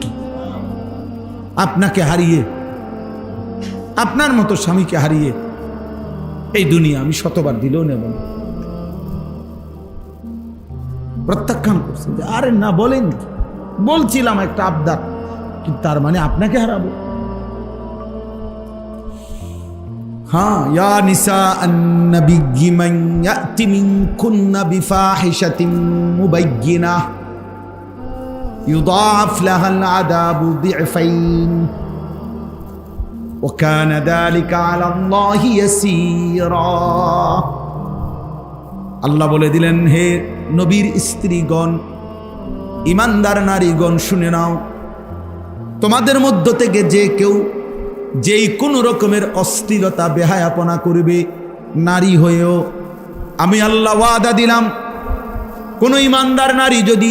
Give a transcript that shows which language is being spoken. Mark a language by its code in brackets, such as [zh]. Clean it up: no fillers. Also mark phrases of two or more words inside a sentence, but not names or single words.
[bn] আপনাকে হারিয়ে, আপনার মতো স্বামীকে হারিয়ে এই দুনিয়া আমি 100বার দিলেও নেব না। প্রত্যাখ্যান করছে যে আরে না, বলেন, বলছিলাম একটা আবদার, কিন্তু তার মানে আপনাকে হারাবো। [ar] हाँ يا نساء النبي من يأت منكن بفاحشة مبينة يضاعف لها العذاب ضعفين. وكان ذلك على الله يسيرا। [bn] আল্লাহ বলে দিলেন, হে নবীর স্ত্রীগণ, ইমানদার নারীগণ, শুনে নাও, তোমাদের মধ্য থেকে যে কেউ যেই কোনো রকমের অশ্লীলতা বেহায়াপনা করবে নারী হয়েও, আমি আল্লাহ ওয়াদা দিলাম, কোনো ইমানদার নারী যদি